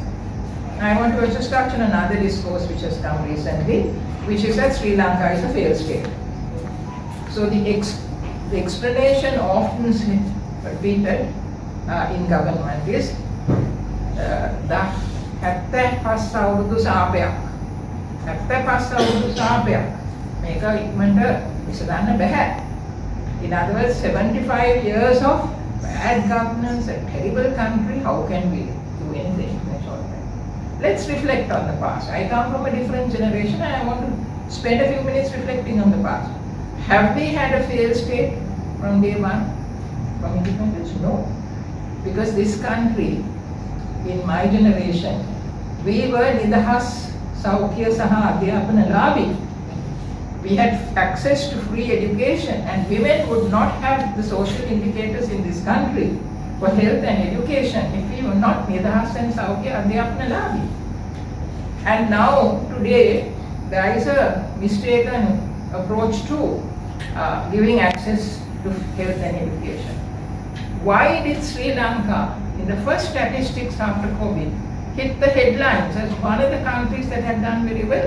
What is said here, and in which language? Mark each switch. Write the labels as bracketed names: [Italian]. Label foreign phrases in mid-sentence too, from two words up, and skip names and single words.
[English] I want to also touch on another discourse which has come recently, which is that Sri Lanka is a failed state. So the explanation often repeated in government is the [Sinhala] 75 අවුරුදු සාපයක් 75 අවුරුදු සාපයක් මේක ඉක්මනට විසඳන්න බෑ. [English] In other words, 75 years of bad governance, a terrible country, how can we do anything in a short time? Let's reflect on the past. I come from a different generation and I want to spend a few minutes reflecting on the past. Have we had a failed state from day one, from independence? No. Because this country, in my generation, we were [Sinhala] නිදහස් සෞඛ්‍ය සහ අධ්‍යාපන ලාභී. [English] We had access to free education and women would not have the social indicators in this country for health and education if we were not නිදහස් and [Sinhala] සෞඛ්‍ය අධ්‍යාපන ලාභී. [English] And now, today, there is a mistaken approach to giving access to health and education. Why did Sri Lanka, in the first statistics after COVID, hit the headlines as one of the countries that had done very well?